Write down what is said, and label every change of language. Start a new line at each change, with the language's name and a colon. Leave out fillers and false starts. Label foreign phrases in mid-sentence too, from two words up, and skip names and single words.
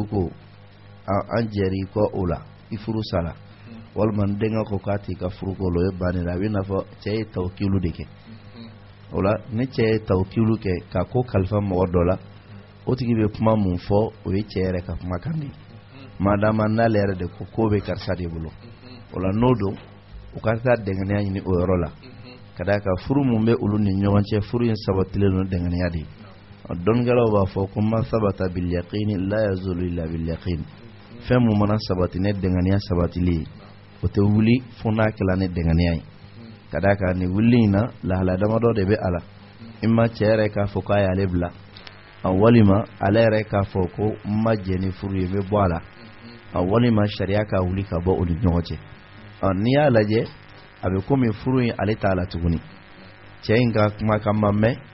Bambara: ko an jɛr'i kɔ o la i furu sara walima n denkɛ ko k'a t'i ka furu ko o ye bannen a bɛ n'a fɔ cɛ ye tawkilu de kɛ o la ni cɛ ye tawkilu kɛ ka ko kalifa mɔgɔ dɔ la o tigi bɛ kuma mun fɔ o ye cɛ yɛrɛ ka kumakan de ye madama n'ale yɛrɛ de ko bɛ karisa de bolo o la n'o don u ka taa dɛngɛniya ɲini o yɔrɔ la ka d'a kan furu mun bɛ olu ni ɲɔgɔn cɛ furu in sabatilen don dɛngɛniya de dɔnnikɛlaw b'a fɔ ko ma sabata
Arabic: باليقين لا يزول إلا باليقين
Bambara: fɛn mun mana sabati ne dɛngɛniya sabatili o tɛ wuli fo n'a kɛla ne dɛngɛniya ye ka d'a kan nin wuli in na lahala damadɔ de bɛ a la imma cɛ yɛrɛ k'a fɔ k'a y'ale bila a walima ale yɛrɛ k'a fɔ ko n ma jɛ ni furu ye n bɛ bɔ a la a walima sariya ka wuli ka bɔ o ni ɲɔgɔn cɛ n'i y'a lajɛ a bɛ komi furu in ale t'a la tuguni cɛ in ka kumakan ma mɛn